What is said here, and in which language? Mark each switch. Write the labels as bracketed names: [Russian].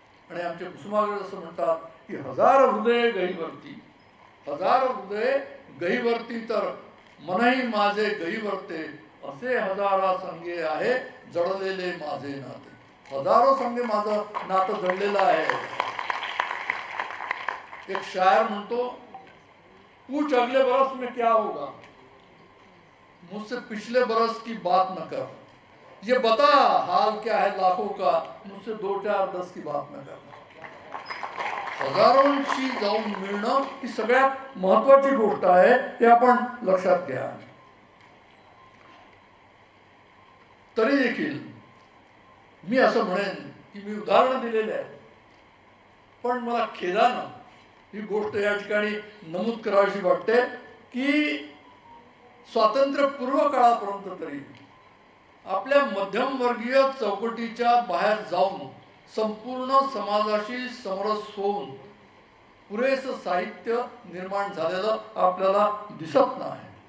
[Marathi] आणि आमचे कुसुमाग्रज असं म्हणतात की हजार हृदय गहीवरती, हजार हृदय गहीवरती तर मनही माझे गहीवरते, असे हजारा संगे आहे जडलेले माझे नाते. हजारो संगे माझं नातं जडलेलं आहे. एक शायर म्हणतो, [Hindi] पूछ अगले बरस में क्या होगा, मुझसे पिछले बरस की बात न कर, ये बता हाल क्या है लाखों का, मुझसे 2 4 10 की बात न कर. [Marathi] हजारोंशी जाऊन मिळणं ही सगळ्यात महत्वाची गोष्ट आहे हे आपण लक्षात घ्या. तरी देखील मी असं म्हणेन की मी उदाहरण दिलेले आहे, पण मला खेदानं ही गोष्ट या ठिकाणी नमूद करावीशी वाटते की स्वातंत्र्यपूर्व काळापर्यंत तरी आपल्या मध्यमवर्गीय चौकटीच्या बाहेर जाऊन संपूर्ण समाजाशी समरस होऊन पुरेसं साहित्य निर्माण झालेलं आपल्याला दिसत नाही.